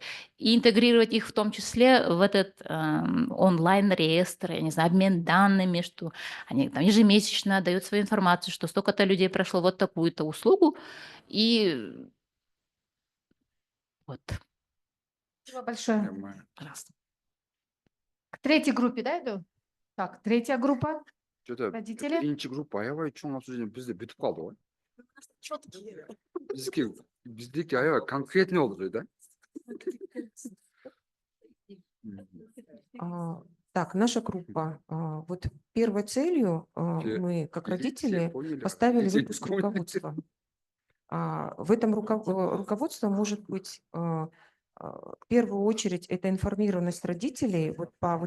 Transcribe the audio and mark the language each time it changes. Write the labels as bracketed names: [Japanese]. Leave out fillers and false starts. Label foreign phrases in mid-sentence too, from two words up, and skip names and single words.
[Russian] И интегрировать их в том числе в этот онлайн-реестр, я не знаю, обмен данными, что они там ежемесячно дают свою информацию, что столько-то людей прошло вот такую-то услугу. И вот. Спасибо большое. Пожалуйста. К третьей группе, да, иду? Так, третья группа. Родители. [Kyrgyz] Биринчи группа аябай чоң обсуждение бизде бүтүп калды го. Биздики аябай конкретный болду да? [Russian] Так, наша группа. Вот первой целью мы, как родители, поставили выпуск руководства. В этом руководство может быть, в первую очередь, это информированность родителей вот по вот